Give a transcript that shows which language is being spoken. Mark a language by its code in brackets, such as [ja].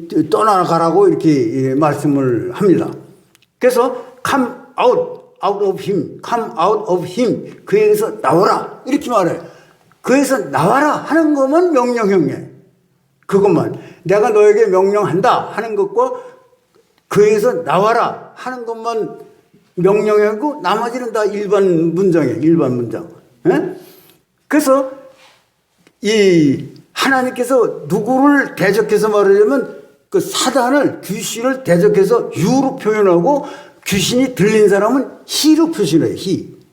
[ko] 떠나가라고 이렇게 말씀을 합니다. 그래서 [en] come out of him, come out of him, [ko] 그에게서 나와라 이렇게 말해요. 그에서 나와라 하는 것만 명령형이에요. 그것만 내가 너에게 명령한다 하는 것과 그에서 나와라 하는 것만 명령형이고 나머지는 다 일반 문장이에요. 일반 문장. 그래서 이 하나님께서 누구를 대적해서 말하자면 그 사단을 귀신을 대적해서 유로 표현하고 귀신이 들린 사람은 히로 표시해요. 히.